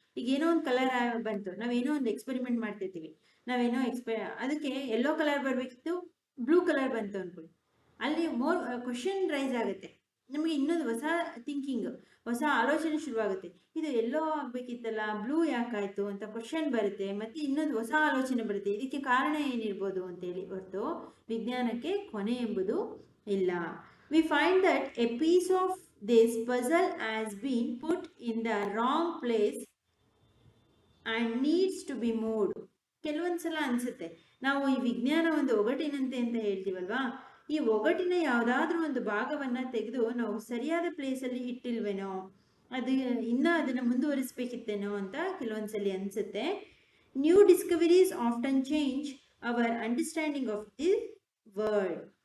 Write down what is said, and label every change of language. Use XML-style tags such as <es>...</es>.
<kn>ಈಗ ಏನೋ ಒಂದು ಕಲರ್ ಬಂತು, ನಾವೇನೋ ಒಂದು ಎಕ್ಸ್ಪೆರಿಮೆಂಟ್ ಮಾಡ್ತಿರ್ತೀವಿ, ನಾವೇನೋ ಅದಕ್ಕೆ ಯೆಲ್ಲೋ ಕಲರ್ ಬರಬೇಕಿತ್ತು, ಬ್ಲೂ ಕಲರ್ ಬಂತು ಅನ್ಕೊಳ್ಳಿ, ಅಲ್ಲಿ ಮೋರ್ ಕ್ವಶನ್ ರೈಸ್ ಆಗುತ್ತೆ. ನಮಗೆ ಇನ್ನೊಂದು ಹೊಸ ಥಿಂಕಿಂಗ್, ಹೊಸ ಆಲೋಚನೆ ಶುರುವಾಗುತ್ತೆ. ಇದು ಎಲ್ಲೋ ಆಗಬೇಕಿತ್ತಲ್ಲ, ಬ್ಲೂ ಯಾಕಾಯಿತು ಅಂತ ಕ್ವಶನ್ ಬರುತ್ತೆ, ಮತ್ತು ಇನ್ನೊಂದು ಹೊಸ ಆಲೋಚನೆ ಬರುತ್ತೆ, ಇದಕ್ಕೆ ಕಾರಣ ಏನಿರ್ಬೋದು ಅಂತೇಳಿ. ಹೊರತು ವಿಜ್ಞಾನಕ್ಕೆ ಕೊನೆ ಎಂಬುದು ಇಲ್ಲ.</kn> <en>We find that a piece of this puzzle has been put in the wrong place and needs to be moved.</en> <kn>ಕೆಲವೊಂದ್ಸಲ ಅನ್ಸುತ್ತೆ, ನಾವು ಈ ವಿಜ್ಞಾನ ಒಂದು ಒಗಟಿನಂತೆ ಅಂತ ಹೇಳ್ತೀವಲ್ವಾ, ಈ ಒಗಟಿನ ಯಾವುದಾದ್ರೂ ಒಂದು ಭಾಗವನ್ನು ತೆಗೆದು ನಾವು ಸರಿಯಾದ ಪ್ಲೇಸಲ್ಲಿ ಇಟ್ಟಿಲ್ವೇನೋ, ಅದನ್ನು ಮುಂದುವರಿಸಬೇಕಿತ್ತೇನೋ ಅಂತ ಕೆಲವೊಂದ್ಸಲಿ ಅನಿಸುತ್ತೆ.</kn> <en>New discoveries often change our understanding of the world.</en>